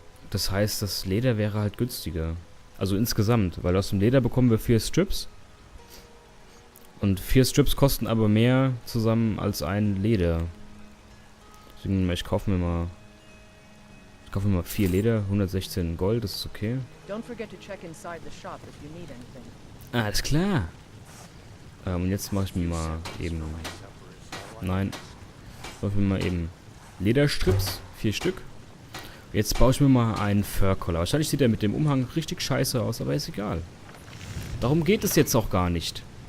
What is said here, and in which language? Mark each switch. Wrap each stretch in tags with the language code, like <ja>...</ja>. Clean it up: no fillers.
<de>Das heißt, das Leder wäre halt günstiger. Also insgesamt, weil aus dem Leder bekommen wir 4 Strips. Und 4 Strips kosten aber mehr zusammen als ein Leder. Deswegen, ich kaufe mir mal 4 Leder, 116 Gold, das ist okay.</de> <en>Don't forget to check inside the shop if you need anything.</en> <de>Alles klar. Und jetzt mache ich mir mal eben... Nein. Mache ich mir mal eben Lederstrips, 4 Stück. Jetzt baue ich mir mal einen Fur-Collar. Wahrscheinlich sieht er mit dem Umhang richtig scheiße aus, aber ist egal. Darum geht es jetzt auch gar nicht.</de>